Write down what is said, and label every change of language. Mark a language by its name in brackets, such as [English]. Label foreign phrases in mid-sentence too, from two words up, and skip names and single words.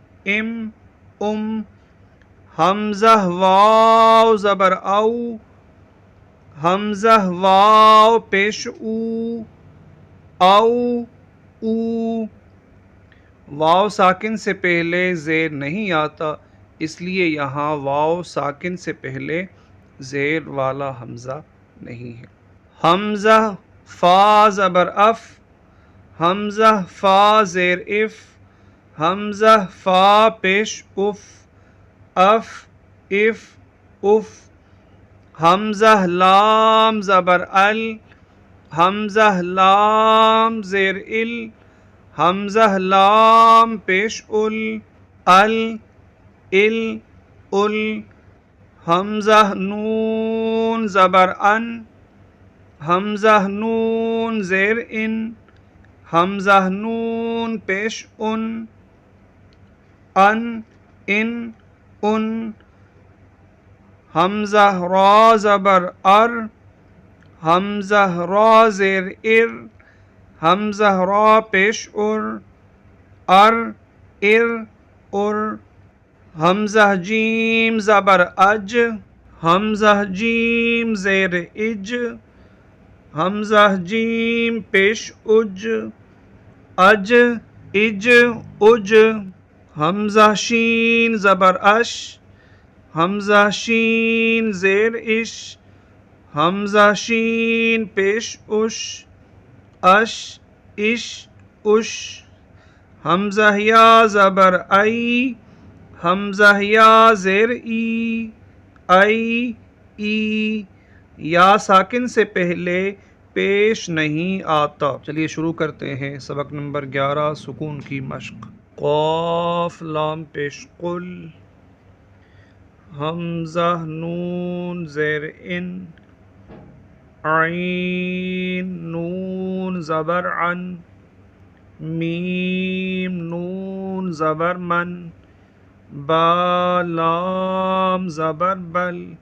[Urdu] حمزہ واو زبر او، حمزہ واو پیش او، او، واو ساکن سے پہلے زیر نہیں آتا، اس لیے یہاں واو ساکن سے پہلے زیر والا حمزہ نہیں ہے۔ حمزہ فا زبر اف، حمزہ فا زیر اف، حمزہ فا پیش اف، اف اف اف، حمزہ لام زبر ال، حمزہ لام زیر ال، حمزہ لام پیش ال، ال ال ال، حمزہ نون زبر ان، حمزہ نون زیر ان، حمزہ نون پیش ان، ان ان، حمزہ را زبر ار، حمزہ را زیر ار، حمزہ را پیش ار، ار ار، حمزہ جیم زبر اج، حمزہ جیم زیر اج، حمزہ جیم پیش اج، اج اج اج، حمزہ شین زبر اش، حمزہ شین زیر اش، حمزہ شین پیش اش، اش اش اش، حمزہ یا زبر ای، حمزہ یا زیر ای، ای ای، یا ساکن سے پہلے پیش نہیں آتا۔ چلیے شروع کرتے ہیں سبق نمبر 11 سکون کی مشق۔ قاف لام پیش قل، حمزہ نون زیر ان، عین نون زبر عن، میم نون زبر من، با لام زبر بل،